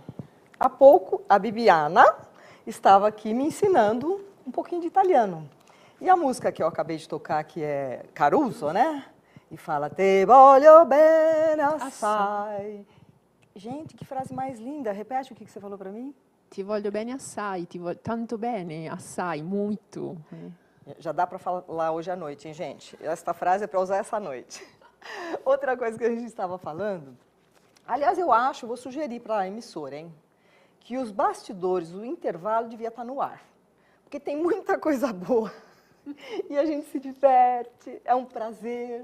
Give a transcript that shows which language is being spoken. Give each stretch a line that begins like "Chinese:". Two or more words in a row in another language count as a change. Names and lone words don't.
Portuguese: Há pouco, a Bibiana estava aqui me ensinando um pouquinho de italiano. E a música que eu acabei de tocar, que é Caruso, né? E fala,
Italian: te voglio bene assai.
Portuguese: Gente, que frase mais linda. Repete o que você falou para mim.
Italian: Ti voglio bene assai, tanto bene, assai,
Portuguese: muito. Já dá para falar hoje à noite, hein, gente? Esta frase é para usar essa noite. Outra coisa que a gente estava falando, aliás, eu acho, vou sugerir para a emissora, hein, que os bastidores, o intervalo devia estar no ar, porque tem muita coisa boa e a gente se diverte, é um prazer.